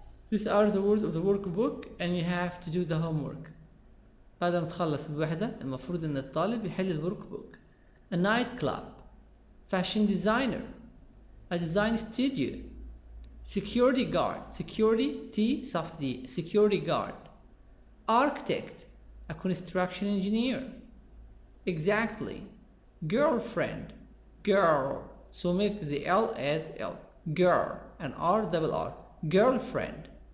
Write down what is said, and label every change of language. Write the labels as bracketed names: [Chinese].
[English] These are the words of the workbook and you have to do the homework. [Arabic] بعد ما تخلص الوحدة المفروض ان الطالب يحل الورك بوك. [English] A night club, fashion designer, a design studio, security guard, security T soft D, security guard, architect, a construction engineer, exactly, girlfriend, girl, so make the L as L, girl, and R double R, girlfriend.